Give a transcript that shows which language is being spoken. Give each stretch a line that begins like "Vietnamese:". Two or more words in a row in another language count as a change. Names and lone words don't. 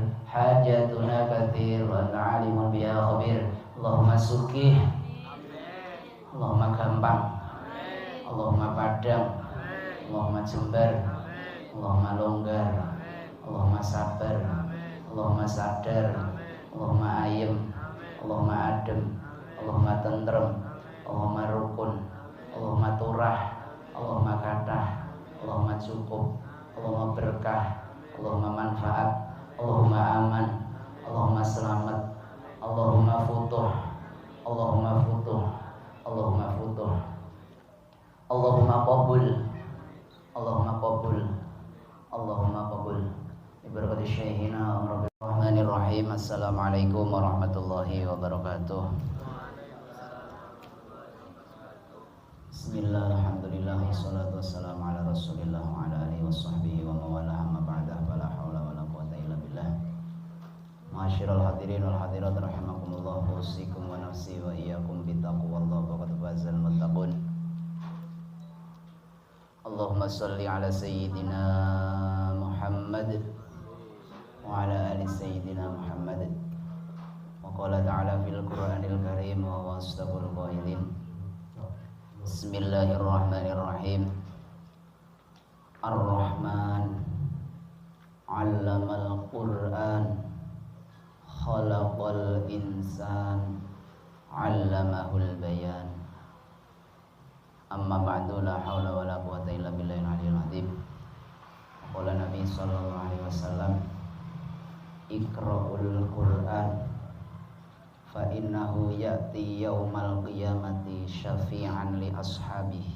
Arabic: حاجاتنا كثير وأنت عالم بها خبير.
Javanese: اللهم سكih, Allahumma gampang, Allahumma padang, Allahumma jembar, Allahumma longgar, Allahumma sabar, Allahumma sadar, Allahumma ayem, Allahumma adem, Allahumma tentrem, Allahumma rukun, Allahumma turah, Allahumma kathah, Allahumma cukup, Allahumma berkah, Allahumma manfaat, Allahumma aman, Allahumma selamat,
Arabic: اللهم فتوح اللهم فتوح اللهم فتوح, اللهم قبول اللهم قبول اللهم قبول. بركات شيخنا رب الرحمن الرحيم. السلام عليكم ورحمة الله وبركاته. بسم الله، الحمد لله، والصلاة والسلام على رسول الله وعلى آله وصحبه وموالاه، أما بعد، فلا حول ولا قوة إلا بالله. معاشر الحاضرين والحاضرات رحمكم الله, أوصيكم ونفسي وإياكم بتقوى الله فقد فاز المتقون. اللهم صل على سيدنا محمد وعلى آل سيدنا محمد. وقال تعالى في القرآن الكريم وهو أصدق القائلين. بسم الله الرحمن الرحيم. الرحمن علم القرآن خلق الإنسان علمه البيان. أما بعد، لا حول ولا قوة إلا بالله العلي العظيم. قال النبي صلى الله عليه وسلم اقرؤوا القرآن فإنه يأتي يوم القيامة شفيعا لأصحابه.